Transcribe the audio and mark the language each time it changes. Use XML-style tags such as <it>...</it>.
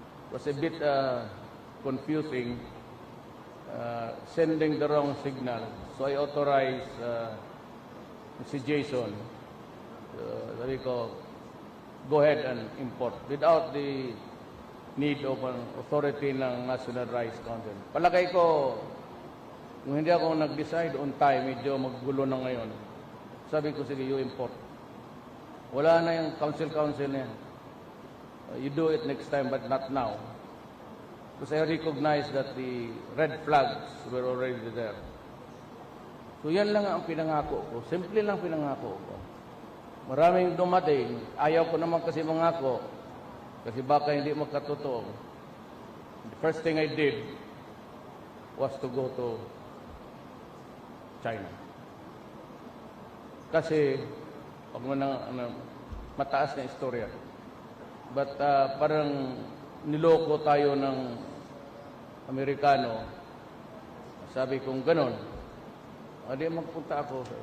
<en>It was a bit confusing, sending the wrong signal. So I authorized si Jason,</en> <tl>sabi ko,</tl> <en>go ahead and import without the need of an authority ng National Rice Council.</en> <tl>Palagay ko, kung hindi ako nag-decide on time, medyo maggulo na ngayon. Sabi ko, sige,</tl> <en>you import.</en> <tl>Wala na yung council na yan.</tl> <en>You do it next time, but not now. Because I recognize that the red flags were already there.</en> <tl>So yan lang ang pinangako ko. Simple lang pinangako ko. Maraming dumating. Ayaw ko naman kasi mangako. Kasi baka hindi magkatotoo.</tl> <en>The first thing I did was to go to China.</en> <tl>Kasi, pag mataas na istorya. But parang niloko tayo ng Amerikano. Sabi kong ganon. Di magpunta ako.</tl>